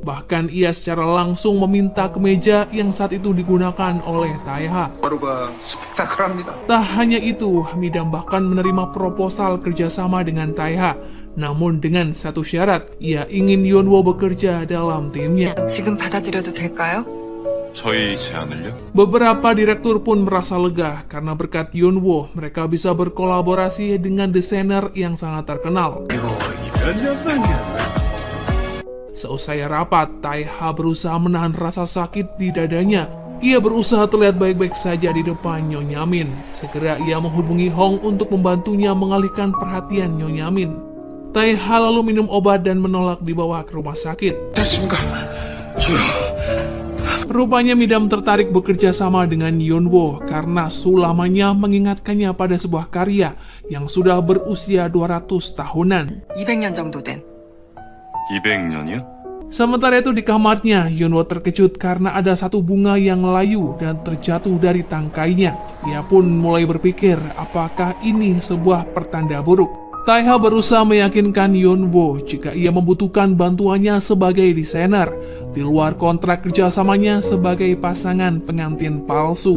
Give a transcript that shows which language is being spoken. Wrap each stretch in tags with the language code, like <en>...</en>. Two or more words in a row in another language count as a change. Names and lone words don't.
<id>Bahkan ia secara langsung meminta kemeja yang saat itu digunakan oleh Taeha. Tak hanya itu, Midam bahkan menerima proposal kerjasama dengan Taeha. Namun dengan satu syarat, ia ingin Yeonwoo bekerja dalam timnya.</id> <ko>지금 받아들여도 될까요? 저희 제안을요?</ko> <id>Beberapa direktur pun merasa lega karena berkat Yeonwoo mereka bisa berkolaborasi dengan desainer yang sangat terkenal. Seusai rapat, Taeha berusaha menahan rasa sakit di dadanya. Ia berusaha terlihat baik-baik saja di depan Nyonya Min. Segera ia menghubungi Hong untuk membantunya mengalihkan perhatian Nyonya Min. Taeha lalu minum obat dan menolak dibawa ke rumah sakit. Rupanya Midam tertarik bekerja sama dengan Yeonwoo karena sulamannya mengingatkannya pada sebuah karya yang sudah berusia 200 tahunan.</id> <ko>200년 정도 된. 200년이요?</ko> <id>Sementara itu di kamarnya, Yeonwoo terkejut karena ada satu bunga yang layu dan terjatuh dari tangkainya. Ia pun mulai berpikir apakah ini sebuah pertanda buruk. Taeha berusaha meyakinkan Yeonwoo jika ia membutuhkan bantuannya sebagai desainer di luar kontrak kerjasamanya sebagai pasangan pengantin palsu.</id>